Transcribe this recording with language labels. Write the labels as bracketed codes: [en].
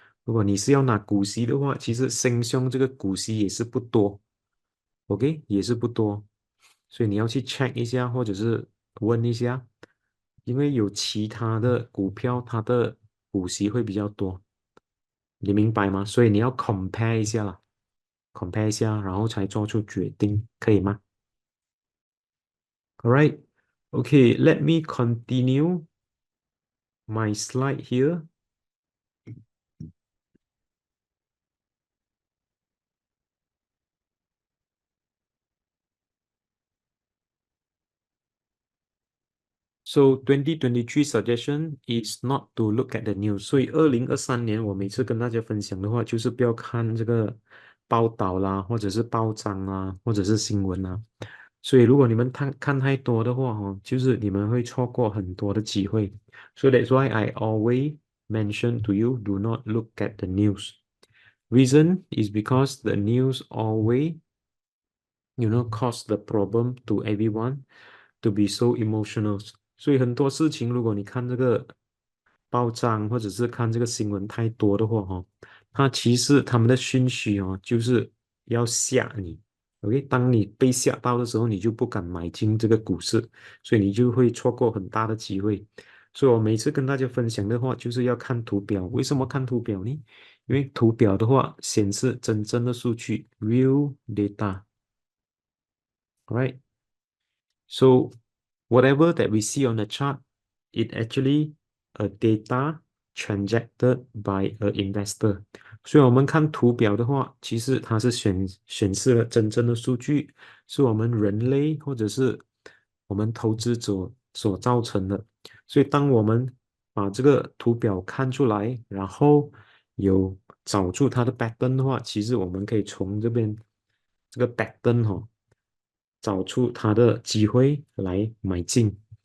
[zh] 如果你是要拿股息的话，其实新兄这个股息也是不多，OK，也是不多，所以你要去 check 一下，或者是问一下，因为有其他的股票，它的股息会比较多，你明白吗？所以你要 compare 一下啦，compare 一下，然后才做出决定，可以吗？ [en] All right, okay, let me continue my slide here. So 2023 suggestion is not to look at the news. [zh] 所以2023年我每次跟大家分享的话，就是不要看这个报道啦，或者是报章啊，或者是新闻啊。所以如果你们看太多的话，哦，就是你们会错过很多的机会。 [en] So that's why I always mention to you, do not look at the news. Reason is because the news always, cause the problem to everyone to be so emotional. [zh] 所以很多事情，如果你看这个报章或者是看这个新闻太多的话，哈，它其实他们的讯息哦，就是要吓你。 OK，当你被吓到的时候，你就不敢买进这个股市，所以你就会错过很大的机会。所以我每次跟大家分享的话，就是要看图表。为什么看图表呢？因为图表的话显示真正的数据 （real data），right？ [en] So whatever that we see on the chart, it actually a data transacted by a investor. [zh] 所以我们看图表的话，其实它是显示了真正的数据，是我们人类或者是我们投资者所造成的。所以当我们把这个图表看出来，然后有找出它的 pattern 的话，其实我们可以从这边这个 pattern 找出它的机会来买进。